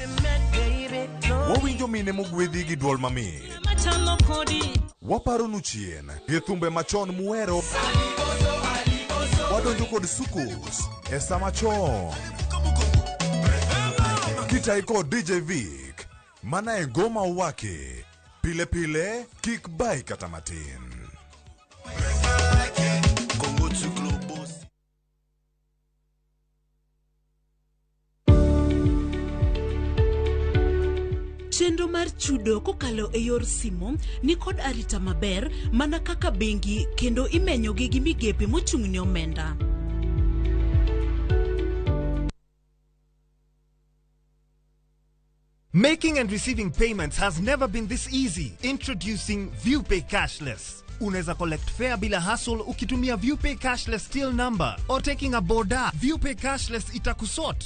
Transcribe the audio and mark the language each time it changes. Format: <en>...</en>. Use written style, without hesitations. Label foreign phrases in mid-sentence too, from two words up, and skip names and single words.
<luo>Wawinjo mine mogwedhi gi duol mamit. machalo kodi. Waparonu chien, githumbe machon muero. Wadonjo kod sukus, esa machon. Kitai kod DJ Vic, mana e ngoma wake. Pile pile, kik bai kata matin. Chenro mar chudo kokalo e yor simo ni kod arita maber mana kaka bengi kendo imenyo gi migepe mochung'ne omenda.</luo> <en>Making and receiving payments has never been this easy. Introducing ViewPay Cashless. Unaweza collect fare bila hassle ukitumia ViewPay Cashless till number or taking a boda.</en> <sw>ViewPay Cashless itakusort</sw>